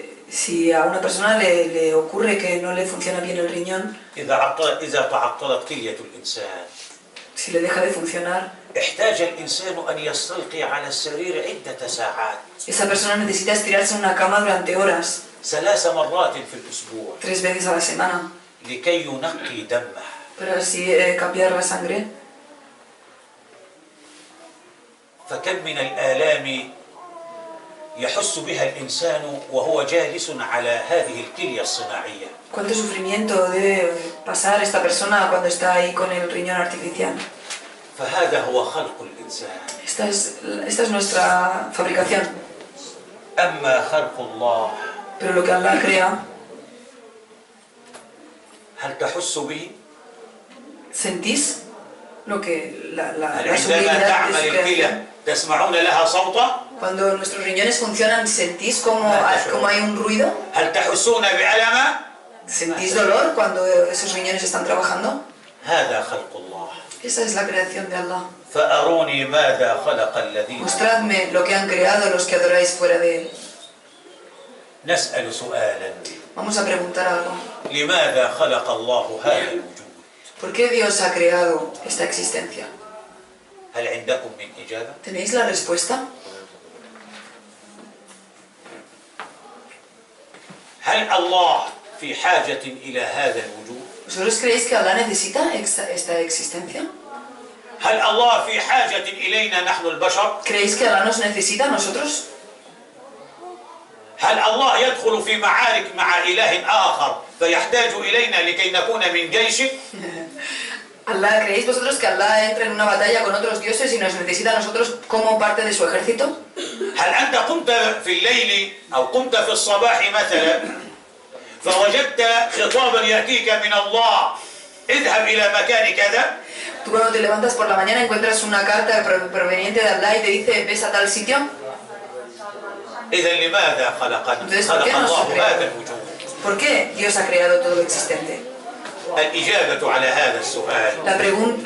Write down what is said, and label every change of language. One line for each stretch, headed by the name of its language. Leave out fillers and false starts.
Spanish: Si a una persona le ocurre que no le funciona bien el riñón,
Arabic: إذا تعطلت كلية الإنسان
Spanish: si le deja de funcionar,
Arabic: احتاج الإنسان أن يستلقي على السرير عدة ساعات
Spanish: esa persona necesita estirarse en una cama durante horas,
Arabic: 3 مرات في الأسبوع
Spanish: 3 veces a la semana,
Arabic: لكي ينقي دمه.
Spanish: para así cambiar la sangre.
Arabic: فكم من الآلام يحس بها الإنسان وهو جالس على هذه الكلية الصناعية.
Spanish: ¿Cuánto sufrimiento debe pasar esta persona cuando está ahí con el riñón artificial?
Arabic: فهذا هو خلق الإنسان.
Spanish: Esta es nuestra fabricación.
Arabic: أما خلق الله
Spanish: Pero lo que Allah crea,
Arabic: هل تحس به؟
Spanish: ¿sentís lo que la
Arabic: هل عندما
Spanish: subliminal de
Arabic: تعمل
Spanish: su creación?
Arabic: الكلى تسمعون لها صوتا؟
Spanish: Cuando nuestros riñones funcionan, ¿sentís cómo hay un ruido?
Arabic: هل تحسون بألم؟
Spanish: ¿Sentís dolor cuando esos riñones están trabajando?
Arabic: هذا خلق الله.
Spanish: Esa es la creación de Allah.
Arabic: فأروني ماذا خلق الذين.
Spanish: Mostradme lo que han creado los que adoráis fuera de Él.
Arabic: نسأل سؤالا.
Spanish: Vamos a preguntar algo.
Arabic: لماذا خلق الله هذا الوجود؟
Spanish: ¿Por qué Dios ha creado esta existencia?
Arabic: هل عندكم من إجابة؟
Spanish: ¿Tenéis la respuesta?
Arabic: هل الله في حاجة إلى هذا الوجود؟
Spanish: ¿Vosotros creéis que Allah necesita esta existencia?
Arabic: هل الله في حاجة إلينا نحن البشر؟
Spanish: ¿Creéis que Allah nos necesita a nosotros?
Arabic: هل الله يدخل في معارك مع إله آخر فيحتاج إلينا لكي نكون من جيشه؟
Spanish: Allah, ¿creéis vosotros que Allah entra en una batalla con otros dioses y nos necesita a nosotros como parte de su ejército?
Arabic: هل أنت قمت في الليل أو قمت في الصباح مثلا فوجدت خطابا يأتيك من الله اذهب إلى مكان كذا؟
Spanish: Tú cuando te levantas por la mañana encuentras una carta proveniente de Allah y te dice ves a tal sitio.
Arabic: إذا لماذا خلقنا؟
Spanish: Entonces,
Arabic: خلق الله هذا الوجود.
Spanish: ¿Por qué Dios ha creado todo lo existente?
Arabic: الإجابة على هذا السؤال